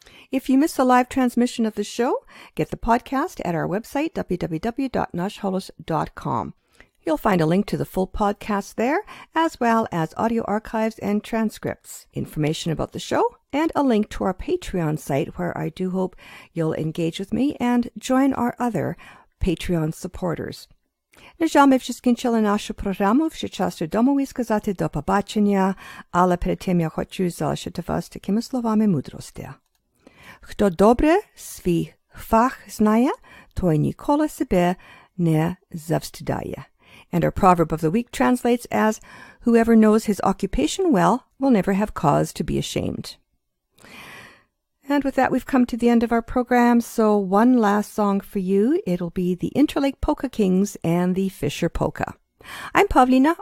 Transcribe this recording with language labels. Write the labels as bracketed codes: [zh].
[en] If you miss a live transmission of the show, get the podcast at our website, www.nashholos.com. You'll find a link to the full podcast there, as well as audio archives and transcripts, information about the show, and a link to our Patreon site where I do hope you'll engage with me and join our other Patreon supporters. [uk] Ми вже скінчили нашу програму, вже час додому і сказати до побачення, але перед тим я хочу залишити вас такими словами мудрості. Хто добре свій фах знає, той ніколи себе не завстидає. [en] And our proverb of the week translates as, whoever knows his occupation well will never have cause to be ashamed. And with that, we've come to the end of our program, so one last song for you. It'll be the Interlake Polka Kings and the Fisher Polka. I'm Pavlina.